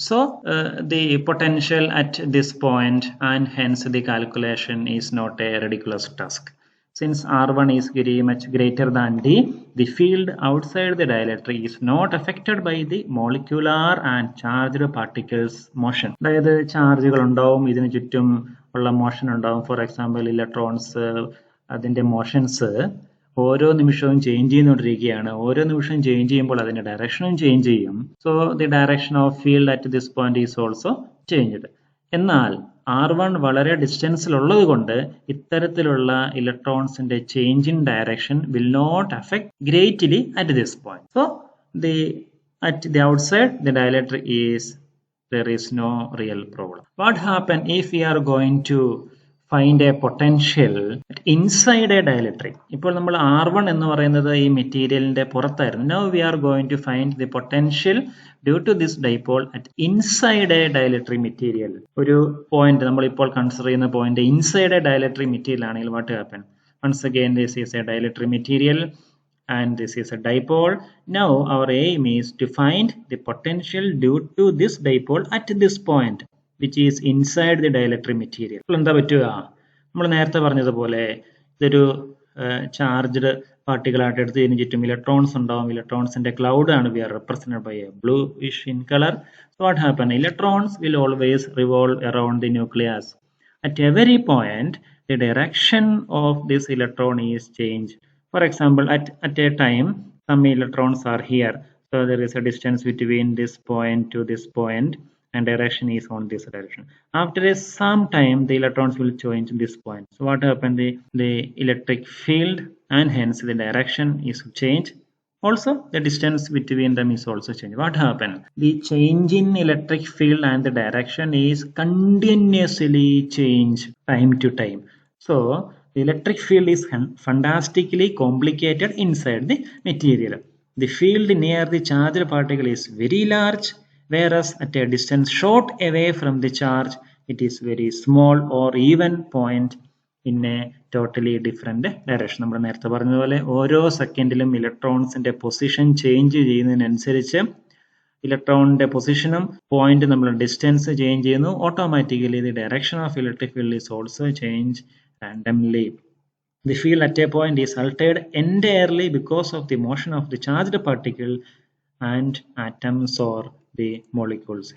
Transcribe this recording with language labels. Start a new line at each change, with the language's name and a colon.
English: So the potential at this point, and hence the calculation is not a ridiculous task. Since R1 is very much greater than D, the field outside the dielectric is not affected by the molecular and charged particles motion.
Malayalam: അതായത് ചാർജുകൾ ഉണ്ടാവും, ഇതിന് ചുറ്റും ഉള്ള motion ഉണ്ടാവും.
English: for example
Malayalam: electrons, അതിൻ്റെ motions ഓരോ നിമിഷവും ചേഞ്ച് ചെയ്തുകൊണ്ടിരിക്കുകയാണ്. ഓരോ നിമിഷവും ചേഞ്ച് ചെയ്യുമ്പോൾ അതിൻ്റെ ഡയറക്ഷനും ചേഞ്ച് ചെയ്യും.
English: So the direction of field at this point is also changed.
Malayalam: എന്നാൽ R1 വളരെ ഡിസ്റ്റൻസിലുള്ളത് കൊണ്ട് ഇത്തരത്തിലുള്ള ഇലക്ട്രോൺസിന്റെ
English: Change in direction will not affect greatly at this point. So at the outside the dielectric there is no real problem. What happen if we are going to find a potential inside a dielectric?
Malayalam: ഇപ്പോൾ നമ്മൾ R1 എന്ന് പറയുന്നത് ഈ മെറ്റീരിയലിന്റെ പുറത്തായിരുന്നു.
English: Now we are going to find the potential due to this dipole at inside a dielectric material.
Malayalam: ഒരു point നമ്മൾ ഇപ്പോൾ കൺസിഡർ ചെയ്യുന്ന point
English: inside a dielectric material
Malayalam: ആണെങ്കിൽ
English: what happen? Once again, this is a dielectric material and this is a dipole. Now our aim is to find the potential due to this dipole at this point, which is inside the dielectric material.
Malayalam: അപ്പോൾ എന്താ പറ്റുക? നമ്മൾ നേരത്തെ പറഞ്ഞതുപോലെ ഇതൊരു charged particle ആയിട്ട് എടുത്ത് ഇതിന് ചുറ്റും ഇലക്ട്രോൺസ് ഉണ്ടാവും. ഇലക്ട്രോൺസിന്റെ ക്ലൗഡ് ആണ്
English: We are represented by a bluish in colour. So what happen? Electrons will always revolve around the nucleus. At every point the direction of this electron is changed. For example, at a time some electrons are here, so there is a distance between this point to this point and direction is on this direction. After some time the electrons will change this point. So what happened? The electric field and hence the direction is changed. Also the distance between them is also changed. What happened? The change in electric field and the direction is continuously changed time to time. So the electric field is fantastically complicated inside the material. The field near the charged particle is very large, whereas at a distance short away from the charge it is very small or even point in a totally different direction.
Malayalam: നമ്മൾ നേരത്തെ പറഞ്ഞതുപോലെ ഓരോ സെക്കൻഡിലും ഇലക്ട്രോൺസിന്റെ position change ചെയ്യുന്നതിനനുസരിച്ച് ഇലക്ട്രോണിന്റെ പൊസിഷനും point നമ്മൾ distance change ചെയ്യുന്നു.
English: Automatically the direction of electric field is also change randomly. The field at a point is altered entirely because of the motion of the charged particle and atoms or the molecules.